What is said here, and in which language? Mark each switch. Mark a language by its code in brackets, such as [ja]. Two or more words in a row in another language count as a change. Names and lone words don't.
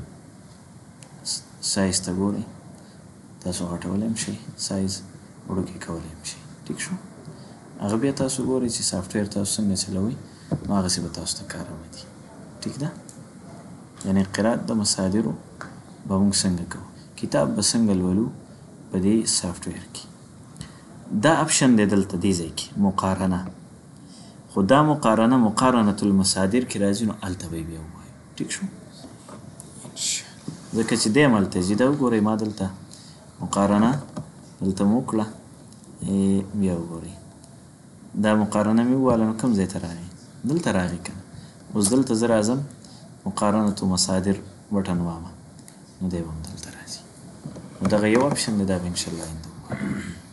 [ps] سایز ته ګورئ تاسو غټولی هم شئ سایز وړوکی کولی هم شئ ټیک شو هغه بیا تاسو ګورئ چې سافټویر تاسو څنګه چلوئ نو هغسې به تاسو ته کار آمدي ټیک ده یعنې قرات د مصادرو به موږ څنګه کوو کتاب به څنګه لولو په دې سافټویر کې دا اپشن دی دلته دې ځای کې مقارنه خو دا مقارنه [ar] مقارنة المصادر [ps] کې راځي نو هلته به یې بیا ووایو ټیک شو ځکه چې دی هم هلته ځي دا وګورئ ما دلته مقارنه دلته مو وکړه بیا وګورئ دا مقارنه مې وواله نو کوم ځای ته راغی دلته راغی که نه اوس دلته زه راځم [ar] مقارنة مصادر [ps] بټن وامه نو دی به هم دلته راځي نو دغه یو اپشن دی دا به انشاءالله آینده وګورو